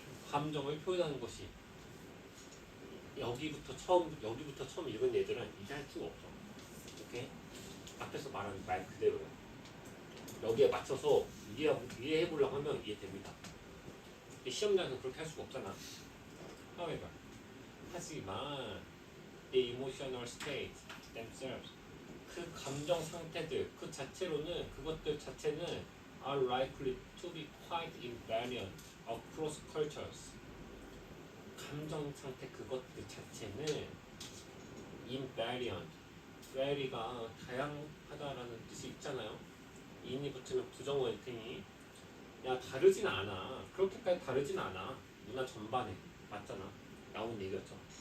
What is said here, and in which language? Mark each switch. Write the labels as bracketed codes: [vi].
[ko] 감정을 표현하는 것이. 여기부터 처음 읽은 얘들은 이해할 수가 없어. 오케이? 앞에서 말한 말 그대로요. 여기에 맞춰서 이해해보려고 하면 이해됩니다. 시험장에서 그렇게 할 수가 없잖아. [en] However, [ko] 하지만 [en] the emotional state themselves [ko] 그 감정 상태들 그것들 자체는 [en] are likely to be quite invariant across cultures. [ko] 감정 상태 그것들 자체는 invariant, vary가 다양하다라는 뜻이 있잖아요. in이 붙으면 부정어일 테니 야 다르진 않아. 그렇게까지 다르진 않아. 문화 전반에 맞잖아. 나온 얘기였죠.